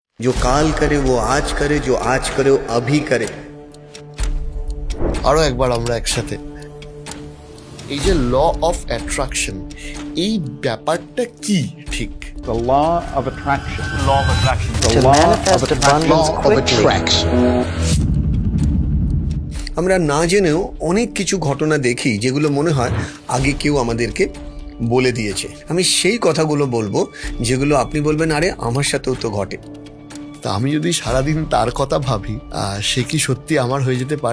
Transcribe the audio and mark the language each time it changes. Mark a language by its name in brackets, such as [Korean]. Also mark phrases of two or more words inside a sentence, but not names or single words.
[Hindi] जो काल करे वो आज करे, जो आज करे वो अभी करे। [Bangla] আরো একবার আমরা একসাথে এই যে [English] law of attraction, [Bangla] এই ব্যাপারটা কি ঠিক? [English] The law of attraction. Law of attraction. The To law manifest of attraction. abundance Law of quickly. attraction. [Bangla] আমরা না জেনেও অনেক কিছু ঘটনা দেখি যেগুলো মনে হয় আগে কেউ আমাদেরকে বলে দিয়েছে। আমি সেই কথাগুলো বলবো যেগুলো আপনি বলবেন আরে আমার সাথেও তো ঘটে। তা আমি যদি সারাদিন তার কথা ভাবি, সে কি সত্যি আমার হয়ে যেতে পারে?